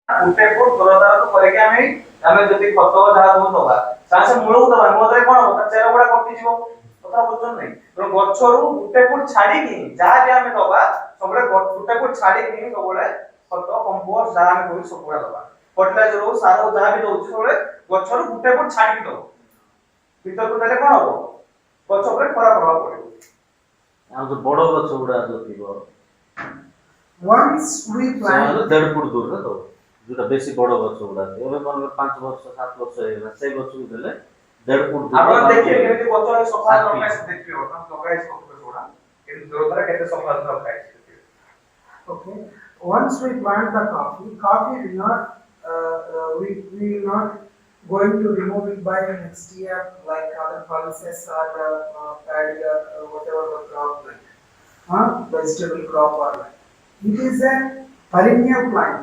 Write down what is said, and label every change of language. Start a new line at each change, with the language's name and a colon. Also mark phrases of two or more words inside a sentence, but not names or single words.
Odia: ଗୋଟେ ଫୁଟ ଦୂରତାରୁ କରିକି ଆମେ ଯଦି ଖତ ଯାହା ସବୁ ଦବା ତାହେଲେ ସେ ମୂଳକୁ ଦବା ମୂଳରେ କଣ ହବ ତା ଚେର ଗୁଡା କଟିଯିବ କଥା ବୁଝୁଛନ୍ତି ନାଇଁ ତେଣୁ ଗଛରୁ ଗୋଟେ ଫୁଟ ଛାଡିକି ଯାହା ବି ଆମେ ଦବା ସବୁବେଳେ ଗୋଟେ ଫୁଟ ଛାଡିକି ସବୁବେଳେ ଖତ କମ୍ପୋଷ୍ଟ ଯାହା ଆମେ କରୁ ସବୁବେଳେ ଦବା ଫର୍ଟିଲାଇଜର ହଉ ସାର ହଉ ଯାହା ବି ଦଉଛୁ ସବୁବେଳେ ଗଛରୁ ଗୋଟେ ଫୁଟ ଛାଡିକି ଦବ ଭିତରକୁ ଦେଲେ କଣ ହବ ଗଛ ଉପରେ ଖରାପ ପ୍ରଭାବ ପଡିବ ଆଉ ଯୋଉ ବଡ ଗଛ ଗୁଡା ଯୋଉ ଥିବ
English: once we plant
Odia: 1.5 ଫୁଟ ଦୂରରେ ଦବ ଯୋଉଟା ବେଶୀ ବଡ ଗଛ ଗୁଡା ଏବେ ମନେ 5 ବର୍ଷ 7 ବର୍ଷ ହେଇଗଲା ସେଇ ଗଛକୁ ଦେଲେ 1.5 ଫୁଟ ଦୂରରେ ଆପଣ ଦେଖିବେ କେମିତି ଗଛ ସଫା ରଖାଇছে ଦେଖିବେ ଆପଣ ଲଗାଇছে କପି ଗୁଡା କେମିତି ଦୂରତାରେ କେତେ ସଫା ରଖାଇছে
English: okay once we plant the coffee will not we will not going to remove it by next year like other pulses or paddy or whatever the crop like vegetable crop or like it is a perennial plant.